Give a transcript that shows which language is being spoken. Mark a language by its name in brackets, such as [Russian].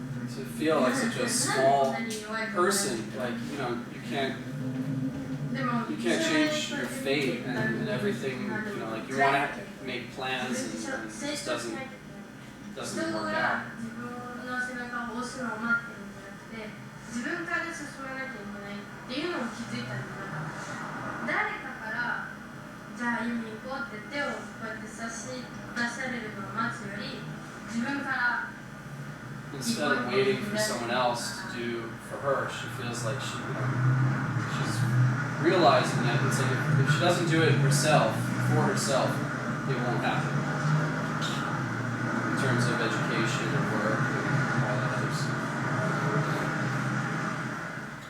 [English] To feel like such a small person, like you can't change your fate and everything. Like you want to make plans and it just doesn't work out. [Japanese] 人が自分の背中を押すのを待ってるんじゃなくて、自分から進まなきゃいけないっていうのを気づいたんだから、誰かからじゃあ今行こうって手をこうやって出されるのを待つより、自分から [English] Instead of waiting for someone else to do for her, she feels like she's realizing that it's like if she doesn't do it herself, for herself, it won't happen. In terms of education and work and all that other stuff.